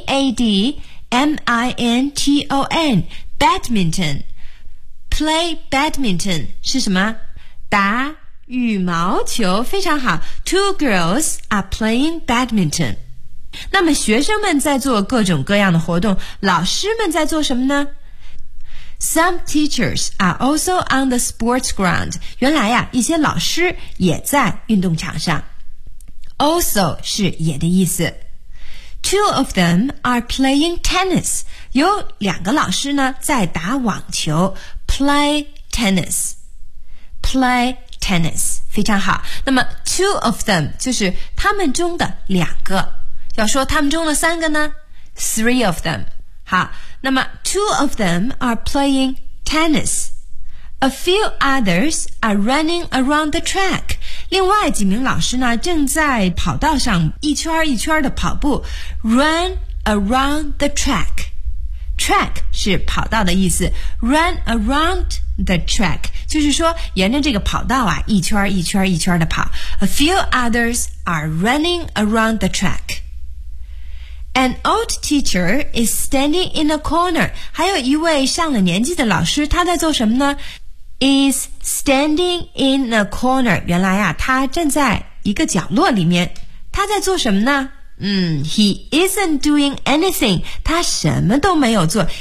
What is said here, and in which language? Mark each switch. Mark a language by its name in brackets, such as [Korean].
[English] B-A-D-M-I-N-T-O-N badminton. Play badminton [Chinese] 是什么？打羽毛球，非常好。 [English] Two girls are playing badminton. [Chinese] 那么学生们在做各种各样的活动，老师们在做什么呢？ [English] Some teachers are also on the sports ground. [Chinese] 原来呀，一些老师也在运动场上。 [English] Also [Chinese] 是也的意思。 [English] Two of them are playing tennis. [Chinese] 有两个老师呢，在打网球。 [English] Play tennis. Play tennis, [Chinese] 非常好。那么 [English] two of them, [Chinese] 就是他们中的两个。要说他们中的三个呢？ [English] Three of them. [Chinese] 好，那么 [English] two of them are playing tennis. A few others are running around the track. [Chinese] 另外几名老师呢，正在跑道上一圈一圈的跑步。 [English] Run around the track. Track [Chinese] 是跑道的意思。 [English] Run around the track. [Chinese] 就是说沿着这个跑道啊，一圈一圈一圈的跑。 [English] A few others are running around the track. An old teacher is standing in a corner. [Chinese] 还有一位上了年纪的老师，他在做什么呢？ [English] Is standing in a corner. [Chinese] 原来啊，他站在一个角落里面。他在做什么呢？ [English] He isn't doing anything. [Chinese] 他什么都没有做。